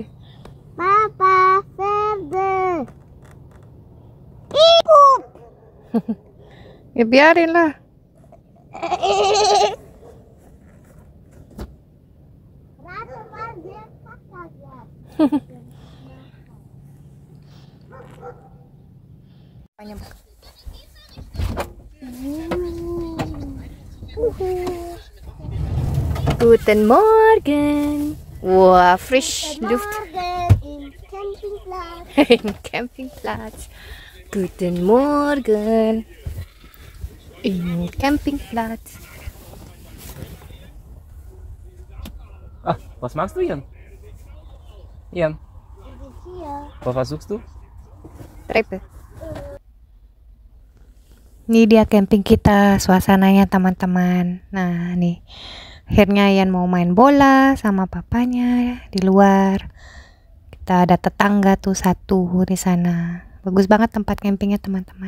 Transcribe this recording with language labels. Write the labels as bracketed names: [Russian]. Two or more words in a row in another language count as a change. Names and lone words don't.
[Indonesian] Papa, Verde! Ikut! Ya biarin lah. Ratu dia kakak ya. [German] Guten Morgen. Wah, frisch Luft. Morgen im Campingplatz. Im Campingplatz. Guten Morgen. Im Campingplatz. Ah, was machst du, Ian? Ian, Hier. was suchst du? Treppe. [Indonesian] Ini dia camping kita, suasananya teman-teman. Nah, nih. Akhirnya Ian mau main bola sama papanya di luar. Kita ada tetangga tuh satu di sana. Bagus banget tempat campingnya teman-teman.